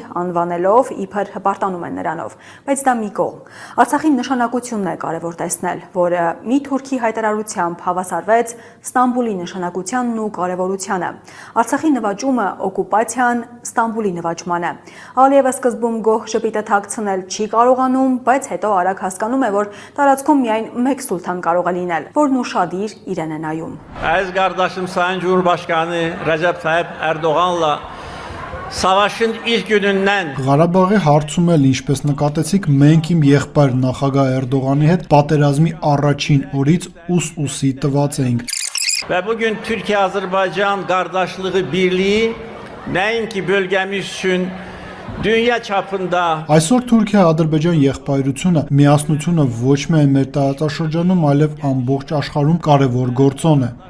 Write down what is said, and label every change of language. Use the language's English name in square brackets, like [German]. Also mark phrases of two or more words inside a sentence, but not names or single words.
[Armenian] անվանելով իբր հպարտանում են նրանով, բայց դա մի կողմ։ Արցախի նշանակությունն է կարևոր տեսնել, որը մի թուրքի հայտարարությամբ հավասարվեց Ստամբուլի նշանակությանն ու կարևորությանը։ Արցախի նվաճումը օկուպացիան Ստամբուլի նվաճմանը։ Ալիևը սկզբում գոհ ժպիտը թաքցնել չի կարողանում, բայց հետո արագ հասկանում է, որ տարածքում միայն մեկ սուլթան կարող է լինել, որն ուշադիր իրեն է նայում։ [Azerbaijani] Այս Qardaşım Sayın Cumhurbaşkanı Recep Tayyip Erdoğan'la Savaşın ilk günündən [Armenian] Ղարաբաղի հարցում էլ ինչպես նկատեցիք, մենք իմ եղբայր նախագահ Էրդողանի հետ պատերազմի առաջին օրից ուս-ուսի տված էինք։ [Azerbaijani] Ve bugün Türkiye-Azerbaycan kardeşliği birliği nəinki bölgemiz üçün dünya çapında [Armenian] Այսօր Թուրքիա-Ադրբեջան եղբայրությունը միասնությունը ոչ միայն մեր տարածաշրջանում, այլև ամբողջ աշխարհում կարևոր գործոն է։